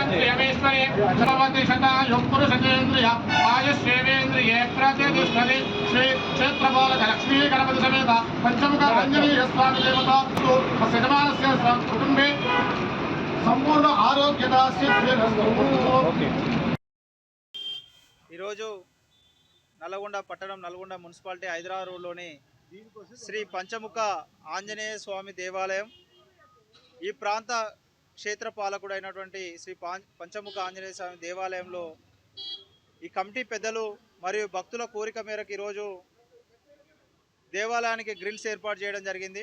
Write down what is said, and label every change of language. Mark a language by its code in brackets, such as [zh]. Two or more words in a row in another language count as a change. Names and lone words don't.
[sa] प्रियमेश्वरे भगवति शतायुः पुरुषेन्द्रिय आयुष्येवेन्द्रिये प्रतिष्ठति श्री क्षेत्रपालक लक्ष्मी गणपति समेत पंचमुख आंजनेय स्वामी देवता यजमानस्य कुटुंबे संपूर्ण आरोग्यता सिद्धिरस्तु। [te] ఈరోజు నల్లగొండ పట్టణం, నల్గొండ మున్సిపాలిటీ హైదరాబాద్ రోడ్లోని శ్రీ పంచముఖ ఆంజనేయ స్వామి దేవాలయం, ఈ ప్రాంత క్షేత్ర పాలకుడైనటువంటి శ్రీ పంచముఖ ఆంజనేయ స్వామి దేవాలయంలో ఈ కమిటీ పెద్దలు మరియు భక్తుల కోరిక మేరకు ఈరోజు దేవాలయానికి గ్రిల్స్ ఏర్పాటు చేయడం జరిగింది.